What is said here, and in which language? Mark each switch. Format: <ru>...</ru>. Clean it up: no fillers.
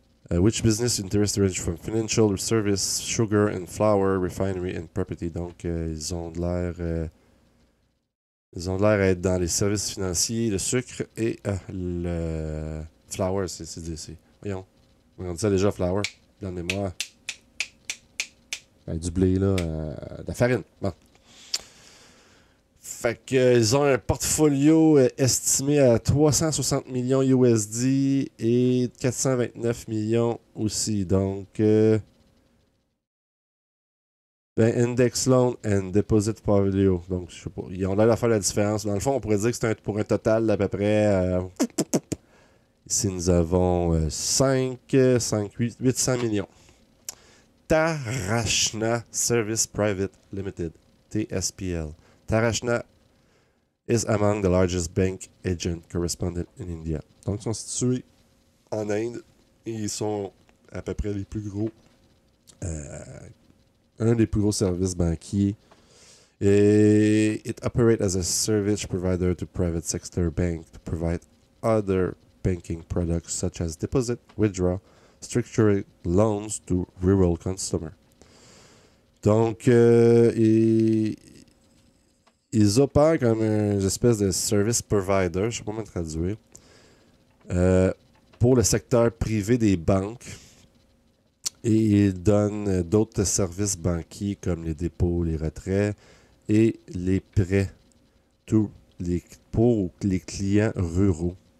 <en>Which business interest range from financial service, sugar and flour, refinery and property.</en> <fr>Donc, ils ont de l'air à être dans les services financiers, le sucre et le flour. Voyons. On dit ça déjà, flour. Dans le mémoire. Du blé, là. De la farine. Bon. Fait qu'ils ont un portfolio estimé à 360 millions USD et 429 millions aussi. Donc, Index Loan and Deposit Portfolio. Donc, je sais pas. Ils ont l'air de faire la différence. Dans le fond, on pourrait dire que c'est pour un total d'à peu près... ici, nous avons 800 millions.</fr> <en>Tarashna Service Private Limited, TSPL. Tarashna is among the largest bank agent correspondent in India.</en> <fr>Donc, ils sont situés en Inde et ils sont à peu près les plus gros, un des plus gros services banquiers.</fr> <en>Et it operates as a service provider to private sector bank to provide other banking products such as deposit, withdraw, structured loans to rural customers.</en> <fr>Donc, ils opèrent comme une espèce de service provider, je ne sais pas comment traduire, pour le secteur privé des banques. Et ils donnent d'autres services banquiers comme les dépôts, les retraits et les prêts pour les clients ruraux.</fr>